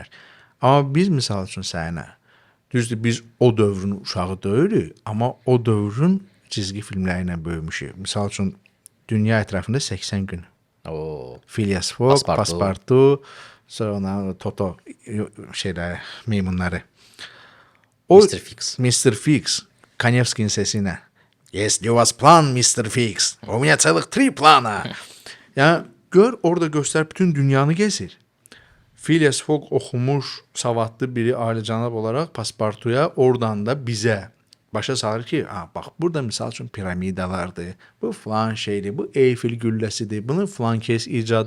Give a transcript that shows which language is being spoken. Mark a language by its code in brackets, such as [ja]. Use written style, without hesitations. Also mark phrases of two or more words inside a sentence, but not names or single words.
[az] Amma biz misal üçün sənə, düzdür, biz o dövrün uşağı deyilik, amma o dövrün cizgi filmləri ilə böyümüşük. Misal üçün dünya ətrafında 80 gün. Phileas Fogg, Paspartu, sonra Toto meymunları. Mr. Fix. Mr. Fix. Kanevskinin səsi ilə. [ru] Если у вас план, Mr. Fix. У меня целых 3 plana. [az] Yəni, gör, orada göstər, bütün dünyanı gezir. Phileas Fogg oxumuş, savadlı biri ailecənab olaraq Paspartuya oradan da bizə başa salır ki, bax burada misal üçün piramidalardır, bu falan şeydir, bu Eyfel gülləsidir, bunu falan kes icad edir.